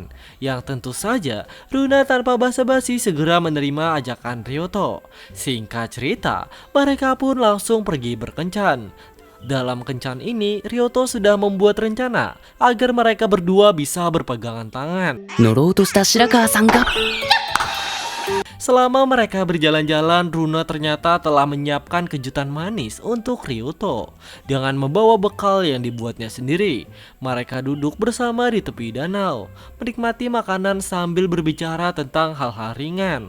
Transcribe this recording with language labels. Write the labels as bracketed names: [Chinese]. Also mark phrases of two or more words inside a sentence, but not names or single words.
[Indonesian] Yang tentu saja, Runa tanpa basa-basi segera menerima ajakan Ryoto. Singkat cerita, mereka pun langsung pergi berkencan. Dalam kencan ini, Ryoto sudah membuat rencana agar mereka berdua bisa berpegangan tangan. [Japanese] 乗ろうとした白川さんが [Indonesian] Selama mereka berjalan-jalan, Runa ternyata telah menyiapkan kejutan manis untuk Ryoto dengan membawa bekal yang dibuatnya sendiri. Mereka duduk bersama di tepi danau, menikmati makanan sambil berbicara tentang hal-hal ringan.